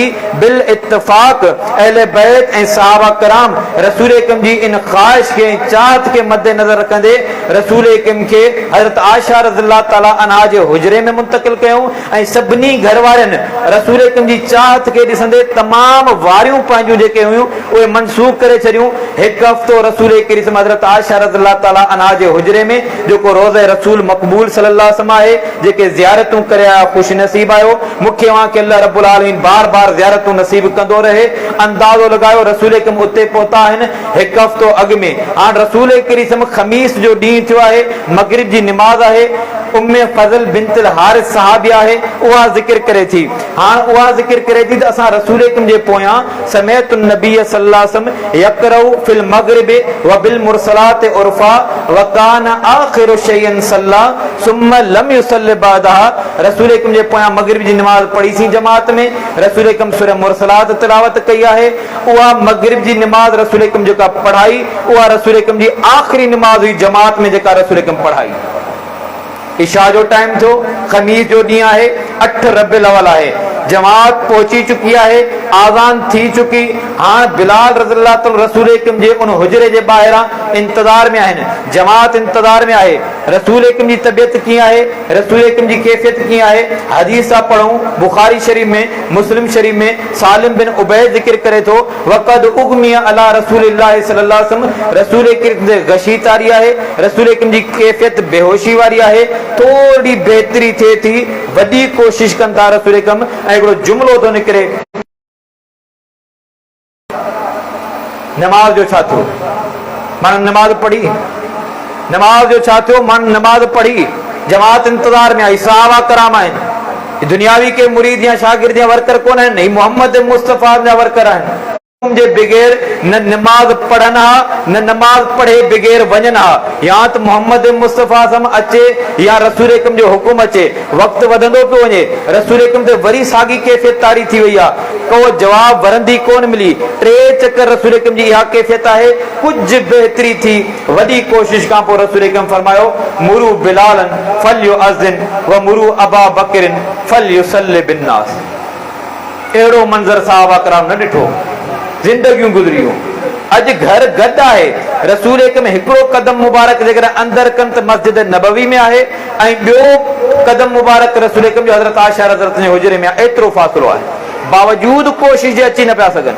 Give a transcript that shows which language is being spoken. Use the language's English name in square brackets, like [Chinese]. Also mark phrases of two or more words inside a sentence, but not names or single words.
[Sindhi] बिल इत्तिफ़ाक़ अहले बैत ऐं सहाबा कराम रसूल करीम जी इन ख़्वाहिश खे, चाहत खे मद्देनज़र रखंदे रसूल करीम खे हज़रत आयशा रज़ियल्लाहु ताला अन्हा जे हुजरे में मुंतक़िल कयूं ऐं सभिनी घर वारनि रसूल करीम जी चाहत खे ॾिसंदे तमामु वारियूं पंहिंजूं जेके हुयूं उहे मनसूख़ करे छॾियूं। हिकु हफ़्तो रसूल करीम हज़रत आयशा रज़ियल्लाहु ताला अन्हा जे हुजरे में जेको रोज़े रसूल मक़बूल सल्लल्लाहु अलैहि वसल्लम आहे, जेके ज़ियारतूं करे आया ख़ुश नसीब आयो। मूंखे वहां के अल्लाह रब्बुल आलमीन बार बार ज़ियारतूं नसीब कंदो रहे। अंदाज़ो लगायो रसूल अकरम उते पहुता आहिनि हिकु हफ़्तो अॻु में। हाणे रसूल करीम ख़मीस जो ॾींहुं थियो आहे, मगरिब जी निमाज़ आहे। उम्मे फज़ल बिन्त हारिस सहाबी आहे, उहा ज़िक्र करे थी। हाणे उहा ज़िक्र करे थी त असां रसूल अकरम जे पोयां समेत नबी सल्लल्लाहु अलैहि वसल्लम [Arabic] يقرأ في المغرب و بالمرسلات عرفا و كان آخر شيء صلى ثم لم يصل بعدها. [Sindhi] रसूल अकरम जे पोयां मगरिब जी नमाज़ पढ़ी सी जमात में। रसूल अकरम सूरह मुरसलात तिलावत कई आहे। उहा मगरिब जी नमाज़ रसूल अकरम जेका पढ़ाई, उहा रसूल अकरम जी आख़िरी नमाज़ हुई जमात में जेका रसूल अकरम पढ़ाई। इशा जो टाइम थियो, ख़मीस जो ॾींहुं आहे, 8 रबिउल अव्वल आहे। जमात पहुची चुकी आहे, आज़ान थी चुकी। हाणे बिलाल रज़ियल्लाहु ताला रसूल अकरम जे उन हुजरे जे ॿाहिरां इंतज़ार में आहिनि, जमात इंतज़ार में आहे। रसूल अकरम जी तबियत कीअं आहे, रसूल अकरम जी कैफ़ियत कीअं आहे, हदीस था पढ़ूं बुखारी शरीफ़ में, मुस्लिम शरीफ़ में। सालिम बिन उबैद ज़िक्र करे थो [Arabic] وقد أغمي على رسول الله صلى الله عليه وسلم, [Sindhi] रसूल अकरम ते गशी तारी आहे, रसूल अकरम जी कैफ़ियत बेहोशी वारी आहे। थोड़ी बेहतरी थिए थी, वॾी कोशिश कनि था रसूल अकरम। ऐं हिकिड़ो जुमिलो थो निकिरे, नमाज जो छा थियो, माना नमाज पढ़ी, नमाज जो छा थियो, माना नमाज पढ़ी, जमात इंतजार में आई। सहाबा कराम आहिनि, दुनियावी के मुरीद या शागिर्द या वर्कर कोन आहिनि, नहीं मोहम्मद मुस्तफ़ा जा वर्कर आहिनि। जे बगैर न नमाज पढ़ना, न नमाज पढ़े बगैर वञना, या तो मोहम्मद मुस्तफ़ा सम अचे या रसूल अकरम जो हुकुम अचे। वक्त वधंदो पियो वञे, रसूल अकरम ते वरी साॻी कैफ़ियत तारी थी वई आहे, को जवाब वरंदी कोन मिली। 3 चकर रसूल अकरम जी इहा कैफ़ियत आहे। कुछ बेहतरी थी, वॾी कोशिश खां पोइ रसूल अकरम फरमायो [Arabic] مروا بلالا فليؤذن و مروا أبا بكر فليصل بالناس. [Sindhi] अहिड़ो मंज़र सहाबा कराम न ॾिठो, जिंदगियूं गुज़रियूं। अॼु घर गॾु आहे, रसूल अकरम हिकिड़ो कदम मुबारक जेकर अंदर कनि त मस्जिद नबवी में आहे, ऐं ॿियो कदम मुबारक रसूल अकरम जो हज़रत आयशा रज़ियल्लाहु जे हुजरे में आहे। एतिरो फ़ासिलो आहे, बावजूद कोशिश जे अची न पिया सघनि।